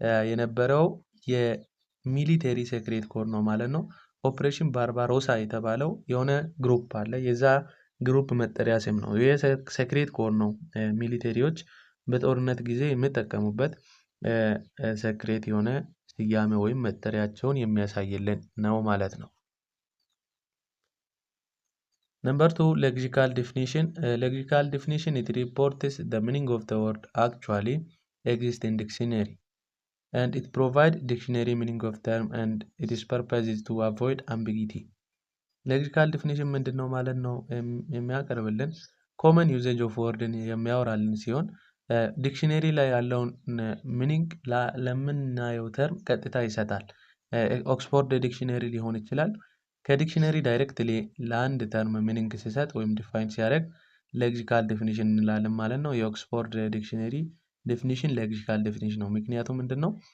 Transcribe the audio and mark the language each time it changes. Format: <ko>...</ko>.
<am>የነበረው የሚሊቴሪ ሴክሬት ኮድ ነው ማለት ነው። ኦፕሬሽን ባርባሮሳ የተባለው የሆነ ግሩፕ አለ፣ የዛ ግሩፕ መጠሪያ ስም ነው። ይህ ሴክሬት ኮድ ነው ሚሊቴሪዎች በጦርነት ጊዜ የሚጠቀሙበት ሴክሬት የሆነ ስያሜ ወይም መጠሪያቸውን የሚያሳይልን ነው ማለት ነው።</am> <en>Number 2, lexical definition. Lexical definition, it reports the meaning of the word actually exists in dictionary, and it provides dictionary meaning of term, and its purpose is to avoid ambiguity.</en> <am>Lexical definition ምንድነው ማለት ነው? የሚያቀርብልን</am> <en>common usage of word</en> <am>የሚያወራልን ሲሆን ዲክሽነሪ ላይ ያለውን ሚኒንግ ለምናየው ተርም ቀጥታ ይሰጣል። ኦክስፎርድ ዲክሽነሪ ሊሆን ይችላል። ከዲክሽነሪ ዳይሬክትሊ ለአንድ ተርም ሚኒንግ ሲሰጥ ወይም ዲፋይን ሲያደርግ ሌክሲካል ዴፊኒሽን እንላለን ማለት ነው። የኦክስፎርድ ዲክሽነሪ ዴፊኒሽን ሌክሲካል ዴፊኒሽን ነው። ምክንያቱም ምንድነው?</am>